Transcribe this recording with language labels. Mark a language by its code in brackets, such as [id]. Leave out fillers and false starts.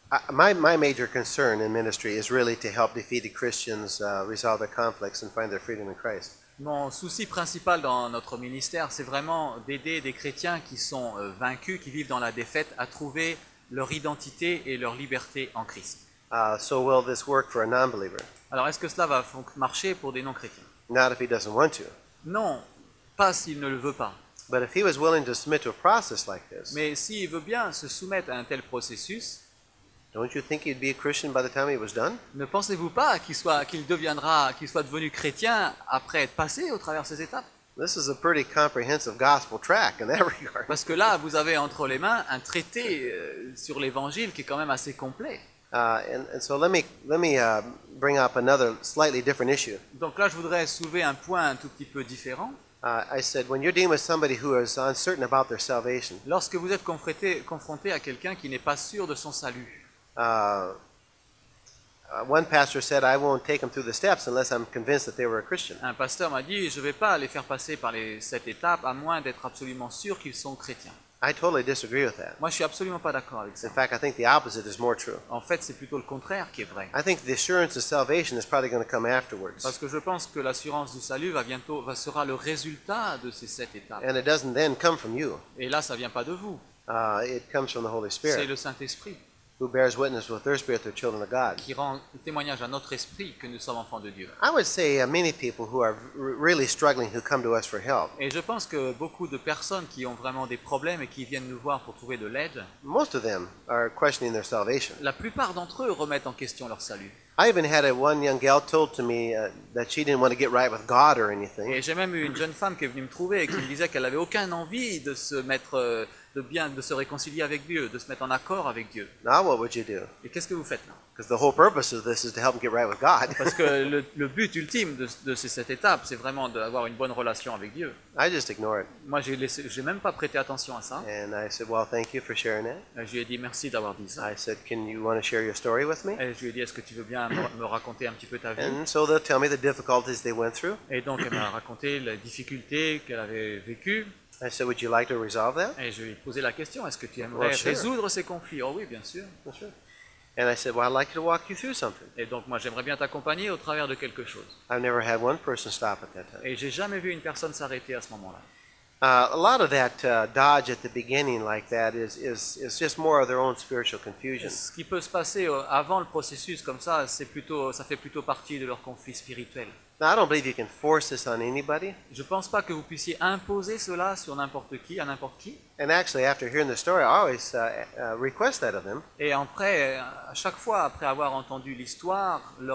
[en] My major concern in ministry is really to help defeated Christians resolve their conflicts and find their freedom in Christ. [fr] Mon souci principal dans notre ministère, c'est vraiment d'aider des chrétiens qui sont vaincus, qui vivent dans la défaite, à trouver leur identité et leur liberté en Christ. [en] So will this work for a non-believer? [fr] Alors, est-ce que cela va marcher pour des non-chrétiens? [en] Not if he doesn't want to. [fr] Non, pas s'il ne le veut pas. [en] But if he was willing to submit to a process like this, [fr] Mais s'il veut bien se soumettre à un tel processus, [en] don't you think he'd be a Christian by the time he was done? [fr] ne pensez-vous pas qu'il soit devenu chrétien après être passé au travers de ces étapes? [en] This is a pretty comprehensive gospel track in that regard. [fr] Parce que là, vous avez entre les mains un traité sur l'évangile qui est quand même assez complet. [en] And so let me bring up another slightly different issue. [fr] Donc là, je voudrais soulever un point un tout petit peu différent. [en] I said, when you're dealing with somebody who is uncertain about their salvation, [fr] Lorsque vous êtes confronté à quelqu'un qui n'est pas sûr de son salut, [en] one pastor said, I won't take them through the steps unless I'm convinced that they were a Christian. [fr] un pasteur m'a dit, je ne vais pas les faire passer par les 7 étapes à moins d'être absolument sûr qu'ils sont chrétiens. [en] I totally disagree with that. [fr] Moi, je suis absolument pas d'accord avec ça. [en] In fact, I think the opposite is more true. [fr] En fait, c'est plutôt le contraire qui est vrai. [en] I think the assurance of salvation is probably going to come afterwards. [fr] Parce que je pense que l'assurance du salut sera le résultat de ces 7 étapes. [en] And it doesn't then come from you. [fr] Et là, ça vient pas de vous, [en] It comes from the Holy [fr] c'est [en] Spirit, [fr] le Saint-Esprit [en] who bears witness with their spirit they're children of God. [fr] qui rend témoignage à notre esprit que nous sommes enfants de Dieu. [en] I would say many people who are really struggling who come to us for help, [fr] Et je pense que beaucoup de personnes qui ont vraiment des problèmes et qui viennent nous voir pour trouver de l'aide, [en] most of them are questioning their salvation. [fr] la plupart d'entre eux remettent en question leur salut. [en] I even had one young gal told to me that she didn't want to get right with God or anything. [fr] Et j'ai même eu une jeune femme qui est venue me trouver et qui me disait qu'elle n'avait aucune envie de se mettre de se réconcilier avec Dieu, de se mettre en accord avec Dieu. [en] Now what would you do? [fr] Et qu'est-ce que vous faites là? [en] Because the whole purpose of this is to help them get right with God. [fr] Parce que le but ultime de cette étape, c'est vraiment d'avoir une bonne relation avec Dieu. [en] I just ignore it. [fr] Moi, j'ai même pas prêté attention à ça. [en] And I said, well, thank you for sharing that. [fr] Je lui ai dit merci d'avoir dit ça. [en] I said, can you want to share your story with me? [fr] Et je lui ai dit, est-ce que tu veux bien me raconter un petit peu ta vie? [en] And so they'll tell me the difficulties they went through. [fr] Et donc, elle m'a raconté les difficultés qu'elle avait vécues. [en] I said, would you like to resolve that? [fr] Et je lui ai posé la question, est-ce que tu aimerais [en] Well, sure. [fr] résoudre ces conflits? Oh oui, bien sûr. [en] Sure. And I said, well, I'd like to walk you through something. [fr] Et donc, moi, j'aimerais bien t'accompagner au travers de quelque chose. [en] I've never had one person stop at that time. [fr] Et j'ai jamais vu une personne s'arrêter à ce moment-là. [en] A lot of that dodge at the beginning like that is just more of their own spiritual confusion. [fr] Ce qui peut se passer avant le processus comme ça, ça fait plutôt partie de leur conflit spirituel. [en] Now, I don't believe you can force this on anybody. [fr] Je ne pense pas que vous puissiez imposer cela sur n'importe qui, à n'importe qui. [en] And actually, after hearing the story, I always request that of them. [fr] Et après, à chaque fois, après avoir entendu l'histoire,